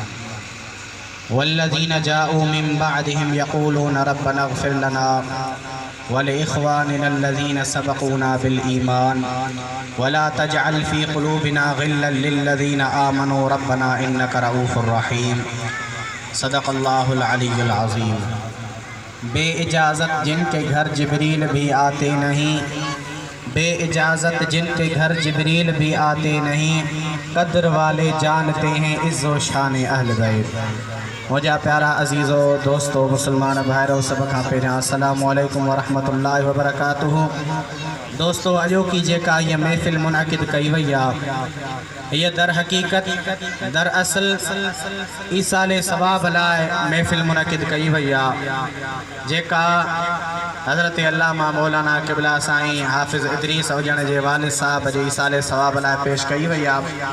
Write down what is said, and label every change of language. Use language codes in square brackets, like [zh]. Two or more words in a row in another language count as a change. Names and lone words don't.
[ar] والذين جاءوا من بعدهم يقولون ربنا اغفر لنا ولإخواننا الذين سبقونا بالإيمان ولا تجعل في قلوبنا غلا للذين آمنوا ربنا إنك رءوف رحيم. صدق الله العلي العظيم. [ur] بے اجازت جن کے گھر جبریل بھی آتے نہیں، بے اجازت جن کے گھر جبریل بھی آتے نہیں، قدر والے جانتے ہیں عز و شان اہل بیت. [sd] मुझा प्यारा अजीज़ो दोस्तों मुसलमान भाइरों सब खां पहिरियां [ar] السلام علیکم ورحمة الله وبركاته. [sd] दोस्तों अॼो की जेका ये महफ़िल मुनक़िद कई वई आहे ये दर हकीकत दर असल ईसाले सवाब लाए महफ़िल मुनक़िद कई वई आहे जेका हज़रत अल्लामा मौलाना क़िबला साईं हाफ़िज़ इदरीस हुजण जे वालिद साहब जे ईसाले सवाब लाए पेश कई वई आहे।